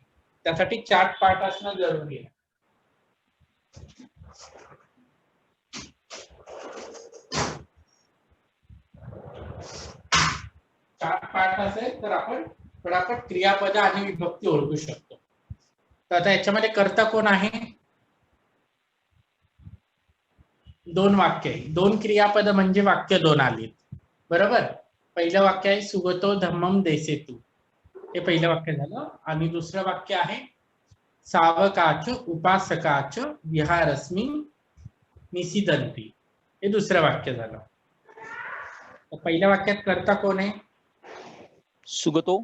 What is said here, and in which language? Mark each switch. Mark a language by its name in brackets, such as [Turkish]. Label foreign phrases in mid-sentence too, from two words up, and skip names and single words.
[Marathi] त्यासाठी चार्ट पाठ असणं जरुरी आहे. चार्ट पाठ असेल तर आपण पटापट क्रियापद आणि विभक्ती ओळखू शकतो. तर आता याच्यामध्ये कर्ता कोण आहे? दोन वाक्य आहे. दोन क्रियापद म्हणजे वाक्य दोन आलीत. बरोबर. पहिलं वाक्य आहे [Pali] सुगतो धम्मम देसेतु. [Marathi] हे पहिलं वाक्य झालं. आणि दुसरं वाक्य आहे [Pali] सावकाच उपासकाच विहारस्मिन निशिदंती. [Marathi] हे दुसरं वाक्य झालं. तर पहिल्या वाक्यात कर्ता कोण आहे? सुगतो.